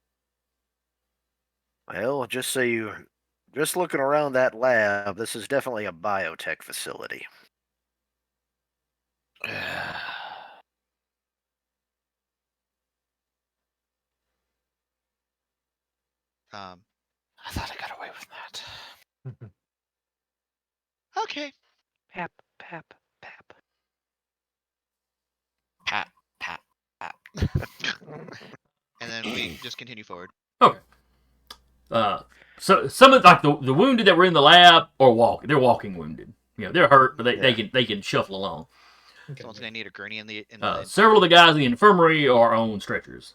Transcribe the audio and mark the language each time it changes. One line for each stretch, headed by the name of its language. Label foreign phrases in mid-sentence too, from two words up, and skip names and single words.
English: Well, just looking around that lab, this is definitely a biotech facility. I thought I got away with that. Okay. Pap, pap, pap. Pat, pat, pat. And then we just continue forward. Okay. So some of the wounded that were in the lab are walking. They're walking wounded. They're hurt, but they can shuffle along. Okay. Someone's gonna need a gurney in the. Several of the guys in the infirmary are on stretchers.